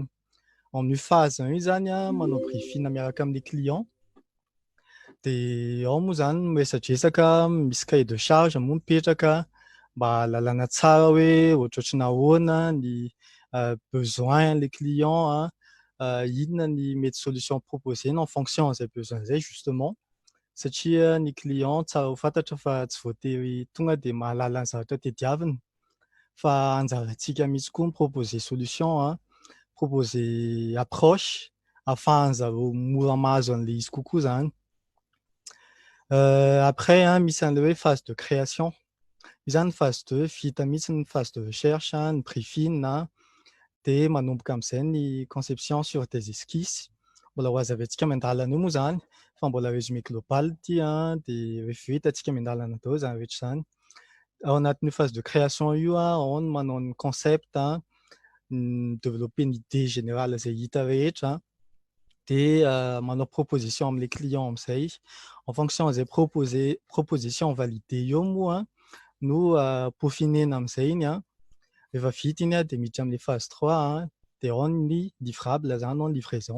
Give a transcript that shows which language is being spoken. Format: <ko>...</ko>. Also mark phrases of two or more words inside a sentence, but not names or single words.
<mg>Amin'ny phase io zany manao briefing miaraka amin'ny client. Dia ao moa zany miresadresaka, misy</mg> <fr>cahier de charge</fr> <mg>moa mipetraka mba lalàna tsara hoe ohatrohatrany ahoana ny besoin le client, inona ny mety</mg> <fr>solution proposée en fonction</fr> <mg>zay besoin zay justement. Satria ny client tsara ho fantatra fa tsy voatery tonga dia mahalala ny zavatra tediavina fa anjarantsika mihitsy koa</mg> <fr>proposer solution, proposer approche</fr> <mg>afahany zareo mora mahazo an'ilay izy kokoa zany. Après misy an'ilay hoe</mg> <fr>phase de création.</fr> <mg>Io zany phase 2 vita mihitsy ny</mg> <fr>phase de recherche,</fr> <mg>ny briefing dia manomboka amin'izay ny</mg> <fr>conception sur des esquisses.</fr> <mg>Mbola ho hazavaintsika mandalana io moa zany fa mbola</mg> <fr>résumé global</fr> <mg>ity dia rehefa vita antsika mandalana daholo zany rehetra izany. Ao anatin'io</mg> <fr>phase de création</fr> <mg>io ao no manao ny concept,</mg> <fr>développer une idée générale</fr> <mg>izay hita rehetra dia manao proposition amin'ilay client amin'izay.</mg> <fr>En fonction</fr> <mg>zay</mg> <fr>proposition validé</fr> <mg>eo moa no peaufinena amin'izay iny rehefa vita iny dia miditra amin'ny phase 3 dia ao ny livrable zany ao ny livraison.</mg>